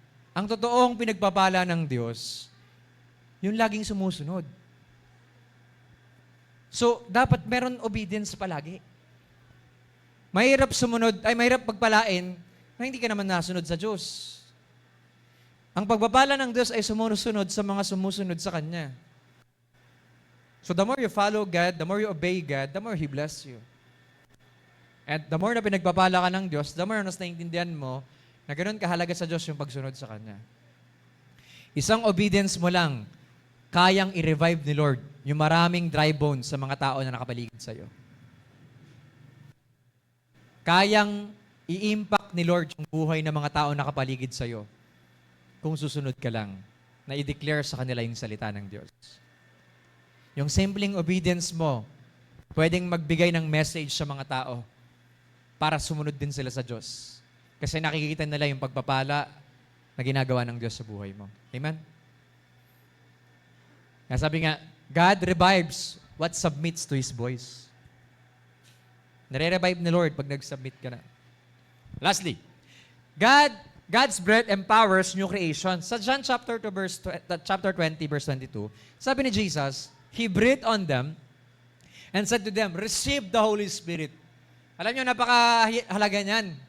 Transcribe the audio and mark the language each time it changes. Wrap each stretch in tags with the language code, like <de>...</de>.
<tl>Ang totoong pinagpapala ng Diyos, yung laging sumusunod. So, dapat meron obedience palagi. Mahirap pagpalain na hindi ka naman nasunod sa Diyos. Ang pagpapala ng Diyos ay sumusunod sa mga sumusunod sa Kanya.</tl> <en>So, the more you follow God, the more you obey God, the more He bless you.</en> <tl>And the more na pinagpapala ka ng Diyos, the more na naiintindihan mo na ganoon kahalaga sa Diyos yung pagsunod sa Kanya. Isang obedience mo lang, kayang i-revive ni Lord yung maraming dry bones sa mga tao na nakapaligid sa iyo. Kayang i-impact ni Lord yung buhay ng mga tao na nakapaligid sa iyo kung susunod ka lang na i-declare sa kanila yung salita ng Diyos. Yung simpleng obedience mo, pwedeng magbigay ng message sa mga tao para sumunod din sila sa Diyos. Kasi nakikita nila yung pagpapala na ginagawa ng Diyos sa buhay mo. Amen? Kaya sabi nga, God revives what submits to His voice. Nare-revive ni Lord pag nag-submit ka na. Lastly, God's breath empowers new creation. Sa John chapter 20, verse 22, sabi ni Jesus, He breathed on them and said to them, receive the Holy Spirit. Alam niyo, napakahalaga niyan.</tl>